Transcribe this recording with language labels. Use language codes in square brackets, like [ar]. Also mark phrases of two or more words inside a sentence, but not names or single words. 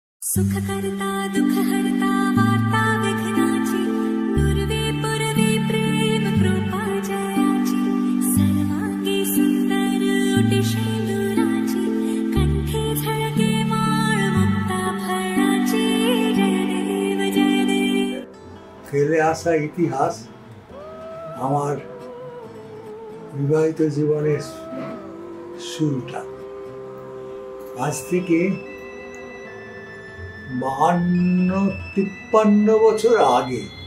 [mr] सुख करता दुख हरता वार्ता विघ्नाची नुरवी पुरवी प्रेम कृपा जयाची सर्वांगी सुंदर ओटी शेंदुराची कंठी झळके माळ मुक्ता फळाची जयदेव जयदेव। [bn] ফেলে আসা ইতিহাস আমার বিবাহিত জীবনের শুরুটা আজ থেকে 52-53 বছর আগে